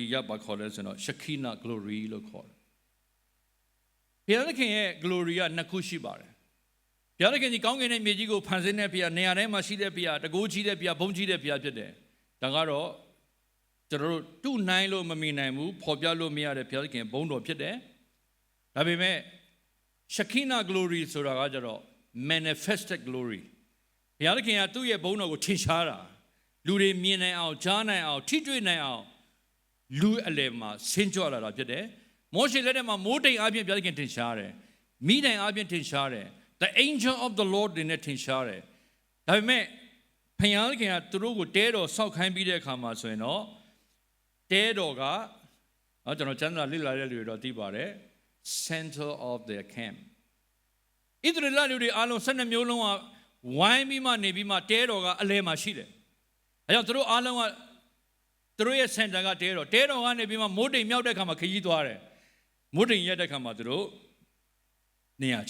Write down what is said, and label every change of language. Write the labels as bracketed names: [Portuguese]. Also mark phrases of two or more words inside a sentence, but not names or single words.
[Burmese] ရပါခေါ်လဲဆိုတော့ [English] Shekinah glory [Burmese] လို့ခေါ်တယ်ဘုရားသခင်ရဲ့ glory ကနှစ်ခုရှိပါတယ်ဘုရားသခင်ကြီးကောင်းကင်နဲ့မြေကြီးကိုဖန်ဆင်းတဲ့ဘုရားနေရာတိုင်းမှာရှိတဲ့ဘုရားတကိုးကြီးတဲ့ဘုရားဘု န်းကြီးတဲ့ဘုရားဖြစ်တယ်ဒါကတော့ကျွန်တော်တို့တုနိုင်လို့မမြင်နိုင်ဘူးဖော်ပြလို့မရတဲ့ဘုရားသခင်ဘုန်းတော်ဖြစ်တယ်ဒါပေမဲ့ [English] Shekinah glory [Burmese] ဆိုတာကကြတော့ [English] manifested glory [Burmese] ဘုရားသခင်ကသူ့ရဲ့ဘုန်းတော်ကိုထင်ရှားတာလူတွေမြင်နိုင်အောင်ကြားနိုင်အောင်ထိတွေ့နိုင်အောင်လူအလယ်မှာဆင်းကြွလာတာဖြစ်တယ်မောရှေလက်ထက်မှာမိုးတိမ်အပြင်ဘုရားသခင်ထင်ရှားတယ်မိတိုင်အပြင်ထင်ရှားတယ် [English] The angel of the Lord [Burmese] တွေနဲ့ထင်ရှားတယ်ဒါပေမဲ့ဘုရားသခင်ကသူတို့ကိုတဲတော်ဆောက်ခိုင်းပြီးတဲ့အခါမှာဆိုရင်တော့တဲတော်ကကျွန်တော်ကျမ်းစာလေ့လာတဲ့လူတွေတော့သိပါတယ် [English] center of their camp [Burmese] ဣသရေလလူတွေအားလုံး12မျိုးလုံးကဝိုင်းပြီးမှနေပြီးမှတဲတော်ကအလယ်မှာရှိတယ်အဲကြောင့်သူတို့အားလုံးက သူတို့ရဲ့ center ကတဲတော်ကနေပြီးမှမိုးတိမ်မြောက်တဲ့အခါမှာခရီးသွားတယ်မိုးတိမ်ရက်တဲ့အခါမှာသူတို့နေရာချ